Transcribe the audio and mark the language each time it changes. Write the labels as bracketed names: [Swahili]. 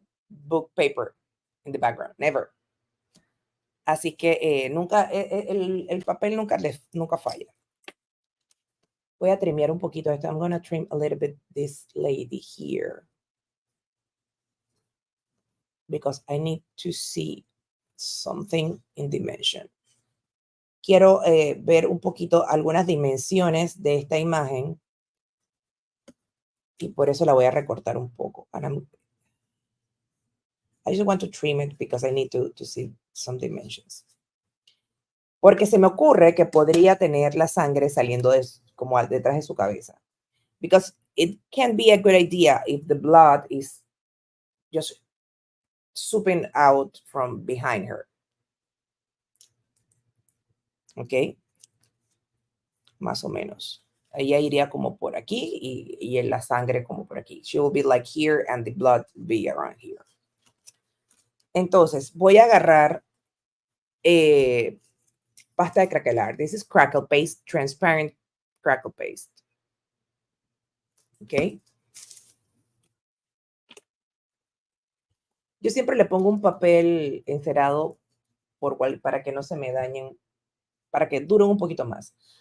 [English] book paper in the background, never. [Spanish] Así que nunca, el papel nunca falla. Voy a trimear un poquito esto. [English] I'm going to trim a little bit this lady here. Because I need to see something in dimension. [Spanish] Quiero ver un poquito algunas dimensiones de esta imagen y por eso la voy a recortar un poco. [English] I just want to trim it because I need to see some dimensions. [Spanish] Porque se me ocurre que podría tener la sangre saliendo como detrás de su cabeza. [English] Because it can be a good idea if the blood is just souping out from behind her. [Spanish] ¿Ok? Más o menos. Ella iría como por aquí y la sangre como por aquí. [English] She will be like here and the blood will be around here. [Spanish] Entonces, voy a agarrar pasta de craquelar. [English] This is crackle paste, transparent crackle paste. ¿Ok? [Spanish] Yo siempre le pongo un papel encerado para que no se me dañen, para que duren un poquito más.